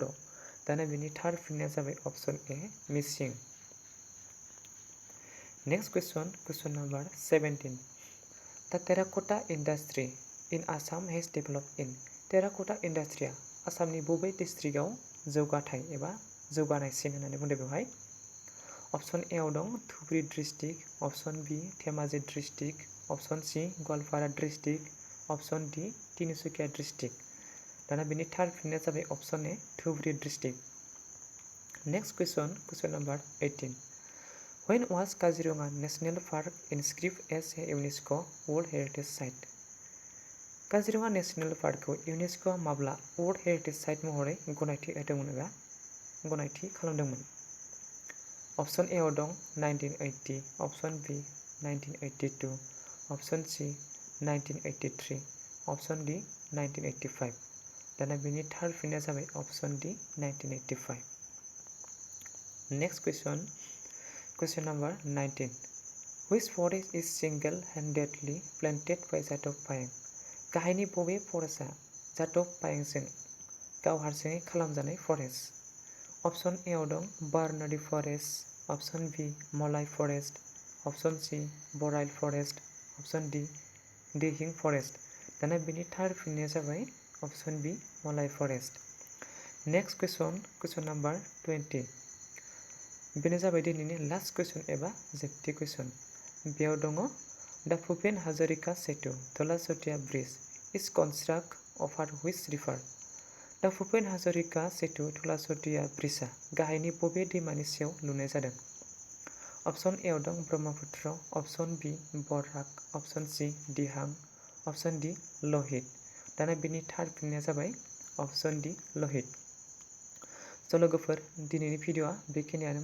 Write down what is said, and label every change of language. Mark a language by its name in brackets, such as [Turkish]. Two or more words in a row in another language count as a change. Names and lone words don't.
[Bodo] दाना बेनि थार फिननाया जाबाय Option A मिसिं. [English] Next question number 17. The terracotta industry in Assam has developed in. [Bodo] टेराक'टा इन्डास्ट्रिया आसामनि बबे डिस्ट्रिक्टआव जौगाथाय एबा जौगानायसिन होननानै बुंदों बेवहाय? Option A आव दं धुबरी डिस्ट्रिक्ट, Option B धेमाजि डिस्ट्रिक्ट, Option C गवालपारा डिस्ट्रिक्ट, Option D तिनिसुकिया डिस्ट्रिक्ट. दाना बेनि थार फिननाया जाबाय Option A धुबरी डिस्ट्रिक्ट. [English] Next question number 18. When was Kaziranga National Park inscribed as a UNESCO World Heritage Site? [Bodo] काजिरङा नेशनेल पार्कखौ इउनेस्क'आ माब्ला [English] World Heritage Site [Bodo] महरै गनायथि होदोंमोन एबा गनायथि खालामदोंमोन? Option A आव दं 1980, [English] Option B 1982, Option C 1983, Option D 1985. [Bodo] दाना बेनि थार फिननाया जाबाय Option D 1985. [English] Next question number 19. Which forest is single-handedly planted by जाटव पायें? [Bodo] गाहायनि बबे फरेस्टआ जाटव पायेंजों गाव हारसिङै खालामजानाय फरेस्ट? Option A आव दं बारनाडी फरेस्ट, Option B मलाई फरेस्ट, Option C बोराइल फरेस्ट, Option D दिहिं फरेस्ट. दाना बेनि थार फिननाया जाबाय Option B मलाई फरेस्ट. [English] Next question number 20. [Bodo] बेनो जाबाय दिनैनि [English] last question [Bodo] एबा जोबथि कुइसन. बेयाव दङ [English] The Bhupen Hazarika Setu, Thola-Sotia Bridge, is constructed over which river? [Bodo] The Bhupen Hazarika Setu, Thola-Sotia Bridgeआ गाहायनि बबे दैमानि सायाव लुनाय जादों? Option A आव दं ब्रह्मपुत्र, [English] Option B बराक, Option C दिहां, Option D लहित. [Bodo] दाना बेनि थार फिननाया जाबाय Option D लहित. स' लोगोफोर दिनैनि भिडिअ'आ बेखिनियानोमोन.